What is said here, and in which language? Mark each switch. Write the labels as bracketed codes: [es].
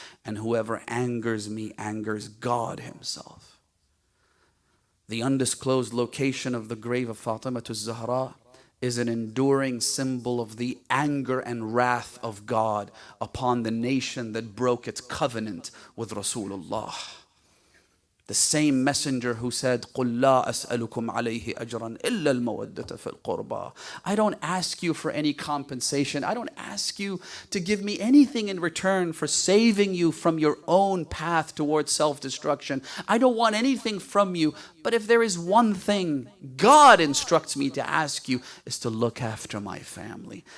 [en] And whoever angers me angers God Himself. The undisclosed location of the grave of Fatima Zahra is an enduring symbol of the anger and wrath of God upon the nation that broke its covenant with Rasulullah. The same messenger who said, [ar] قُلْ لَا أَسْأَلُكُمْ عَلَيْهِ أَجْرًا إِلَّا الْمَوَدَّةَ فِي الْقُرْبَى. [en] I don't ask you for any compensation. I don't ask you to give me anything in return for saving you from your own path towards self-destruction. I don't want anything from you. But if there is one thing God instructs me to ask you, is to look after my family.